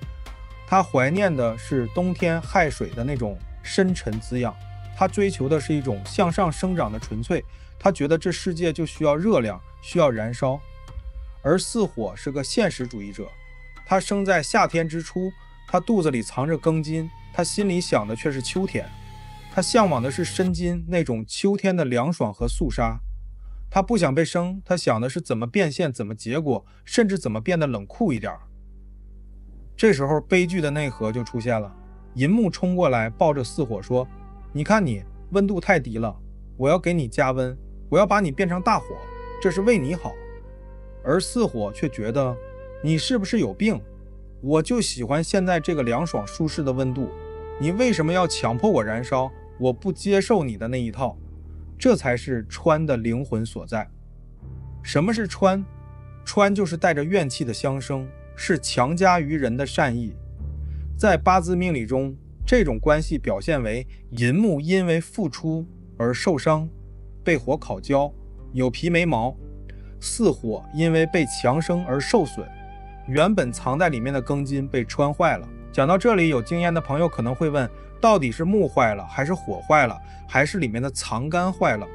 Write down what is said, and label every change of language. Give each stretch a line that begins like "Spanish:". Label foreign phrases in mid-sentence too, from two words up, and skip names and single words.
Chinese: 他懷念的是冬天亥水的那種深沉滋養，他追求的是一种向上生長的純粹，他覺得這世界就需要熱量，需要燃燒。而巳火是個現實主義者，他生在夏天之初，他肚子裡藏着庚金，他心裡想的卻是秋天，他向往的是申金，那種秋天的涼爽和肅殺。他不想被生，他想的是怎麼變現，怎麼結果，甚至怎麼變得冷酷一點。這時候悲劇的內核就出現了，寅木衝過來抱着巳火說，你看你溫度太低了， 我要給你加溫，我要把你變成大火，這是為你好。而巳火卻覺得你是不是有病？我就喜歡現在這個涼爽舒適的溫度，你為什麼要強迫我燃燒？我不接受你的那一套。這才是川的靈魂所在。什麼是川？川就是帶着怨氣的相生，是強加於人的善意。在八字命理中，這種關係表現為寅木因為付出而受傷，被火烤焦，有皮沒毛；巳火因為被強生而受損，原本藏在裡面的庚金被穿壞了。講到這裡，有經驗的朋友可能會問，到底是木壞了，還是火壞了，還是裡面的藏干壞了？